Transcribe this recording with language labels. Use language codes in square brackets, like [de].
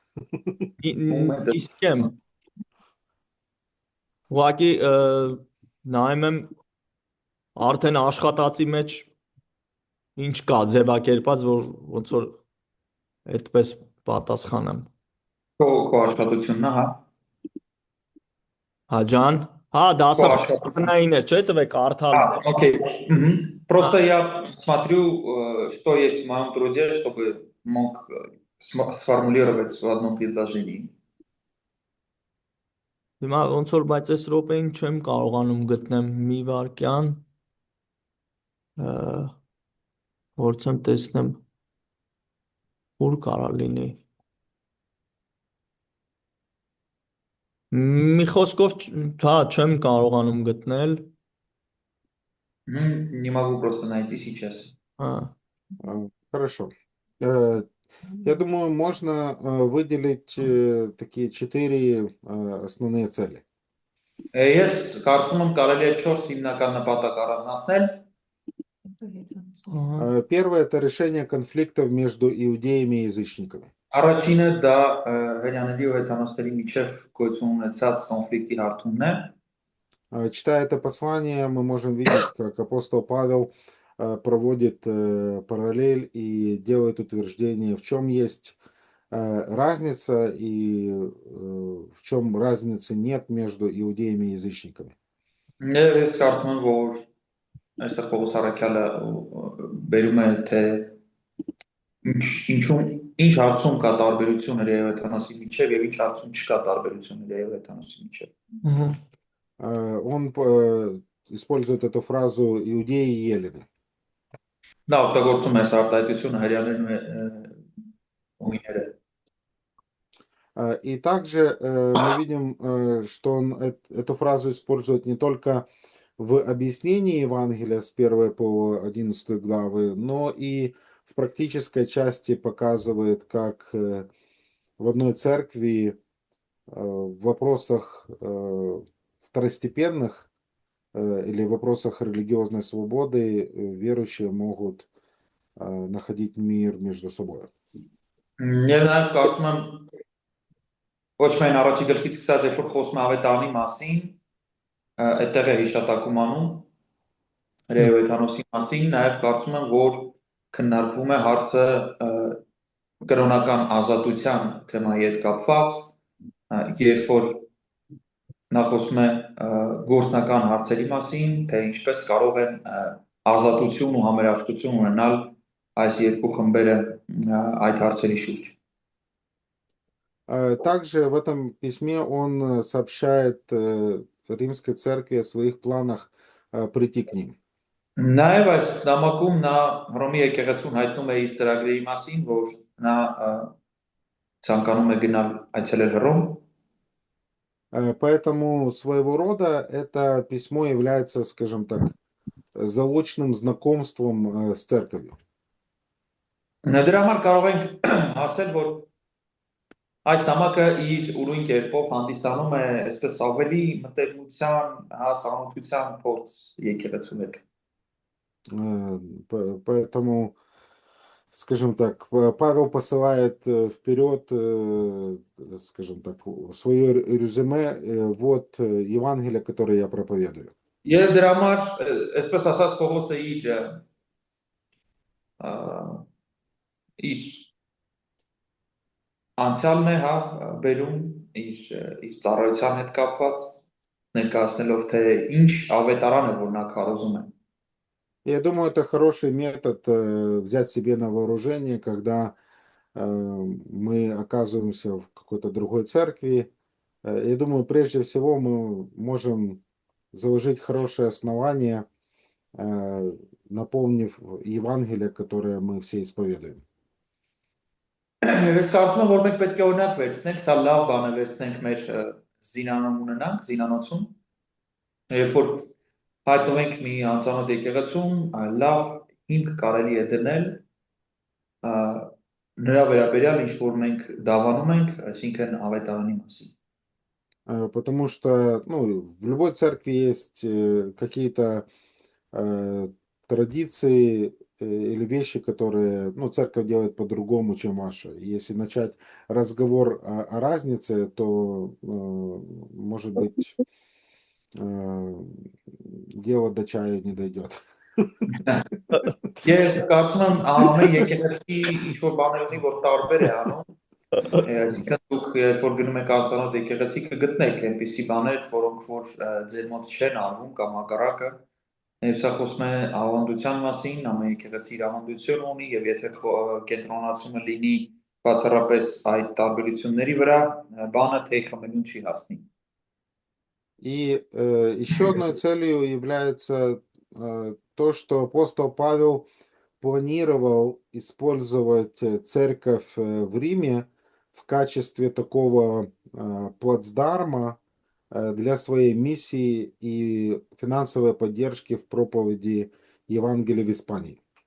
[hy] իսկ եմ։ Ուղղակի նայում եմ արդեն աշխատածի մեջ ինչ կա ձևակերպած, որ ոնց որ այդպես պատասխանեմ։ Քո աշխատությունն է, հա։ Հա ջան, հա, դասախոսային է, չէ՞, տվեք կարդալ։ [ru] Окей. Просто я смотрю, что есть в моем труде, чтобы мог сформулировать в одном предложении. [hy] Հիմա ոնց որ բայց այս րոպեին չեմ կարողանում գտնեմ մի վարքյան, փորձեմ տեսնեմ ուր կարա լինի։ Մի խոսքով, հա, չեմ կարողանում գտնել։ [ru] Не могу просто найти сейчас. [hy] Հա, [ru] Хорошо. Я думаю, можно выделить такие 4 основные цели. [hy] Ես կարծում եմ կարելի է 4 հիմնական նպատակ առանձնացնել։ [ru] Первое – это решение конфликтов между иудеями и язычниками. [hy] Առաջինը դա հрьяաների ու հեթանոսների միջև գոյություն ունեցած կոնֆլիկտի հարթումն է։ [ru] Читая это послание, мы можем видеть, как апостол Павел проводит параллель и делает утверждение, в чем есть разница и в чем разницы нет между иудеями и язычниками. [hy] Եվ ես կարծում եմ, որ այստեղ Պողոս առաքյալը բերում է թե ինչ հարցում կա տարբերություն հրեա եւ հեթանոսի միջև եւ ինչ հարցում չկա տարբերություն հրեա եւ հեթանոսի միջև։ [ru] Он использует эту фразу «иудеи и елены». [hy] Նա օգտագործում է այս արտահայտությունը հрьяաներն ու հույները։ [ru] И также мы видим, что он эту фразу использует не только в объяснении Евангелия с 1 по 11 главы, но и в практической части показывает, как в одной церкви в вопросах второстепенных или в вопросах религиозной свободы верующие могут находить мир между собой. [hy] Եվ նաև կարծում եմ ոչ միայն առաջի գլխից սկսած երբ որ խոսում է ավետարանի մասին, այդտեղ է հիշատակում անում հրեա եւ հեթանոսի մասին, նաև կարծում եմ, որ քննարկվում է հարցը կրոնական ազատության թեմայի հետ կապված, երբ որ նա խոսում է գործնական հարցերի մասին, թե ինչպես կարող են ազատություն ու համերաշխություն ունենալ այս երկու խմբերը այդ հարցերի շուրջ։ [ru] Также в этом письме он сообщает Римской церкви о своих планах прийти к ним. [hy] Նաև այս նամակում նա Հռոմի եկեղեցուն հայտնում է իր ծրագրերի մասին, որ նա ցանկանում է գնալ այցելել Հռոմ։ [ru] Поэтому своего рода это письмо является, скажем так, заочным знакомством с церковью. [hy] Դրա համար կարող ենք ասել, որ այս նամակը իր ուրույն կերպով հանդիսանում է այսպես ավելի մտերմության, ծանոթության փորձ եկեղեցու հետ։ [ru] Поэтому скажем так, Павел посылает вперед, скажем так, свое резюме, вот Евангелие, которое я проповедую. [hy] Եվ դրա համար, այսպես ասած, Պողոսը իր անցյալն է, հա, բերում իր ծառայության հետ կապված, ներկայացնելով, թե ինչ ավետարան է, որ նա քարոզում է։ [ru] Я думаю, это хороший метод взять себе на вооружение, когда мы оказываемся в какой-то другой церкви. Я думаю, прежде всего мы можем заложить хорошее основание, наполнив Евангелие, которое мы все исповедуем. [hy] Ես կարծում եմ, որ մենք պետք է օրինակ վերցնենք, սա լավ բան է վերցնենք մեր զինանում ունենանք, զինանոցում, երբ որ հայտնվենք մի անծանոթ եկեղեցում, լավ հիմք կարելի է դնել նրա վերաբերյալ ինչ որ մենք դավանում ենք, այսինքն ավետարանի մասին։ [ru] Потому что, ну, в любой церкви есть какие-то традиции или вещи, которые, ну, церковь делает по-другому, чем ваша. И если начать разговор о разнице, то, может быть, дело до чая не дойдет. [hy] Ես կարծում եմ ամեն եկեղեցի ինչ որ բաներ ունի, որ տարբեր է անում, այսինքն դուք երբ որ գնում եք անծանոթ եկեղեցի կգտնեք այնպիսի բաներ, որոնք որ ձեր մոտ չեն արվում կամ հակառակը։ Եվ սա խոսում է ավանդության մասին, ամեն եկեղեցի իր ավանդություն ունի եւ եթե կենտրոնացումը լինի բացառապես այդ տարբերությունների վրա, բանը թեյ խմելուն չի հասնի։ [ru] И еще одной целью является то, что апостол Павел планировал использовать церковь в Риме в качестве такого плацдарма для своей миссии и финансовой поддержки в проповеди Евангелия в Испании.